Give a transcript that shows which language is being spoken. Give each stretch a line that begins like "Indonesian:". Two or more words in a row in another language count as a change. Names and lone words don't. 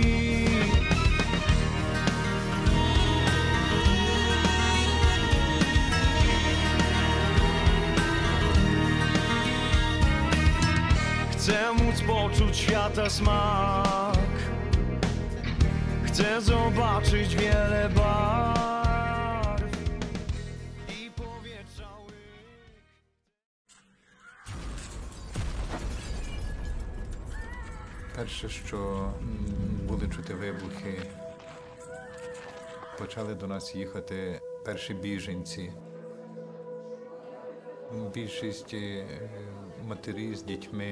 Polish: Chcę móc poczuć świata smak, chcę zobaczyć wiele barw i powietrza łyk.
Ukrainian: Перше, що були чути вибухи, почали до нас їхати перші біженці. Більшість матері з дітьми.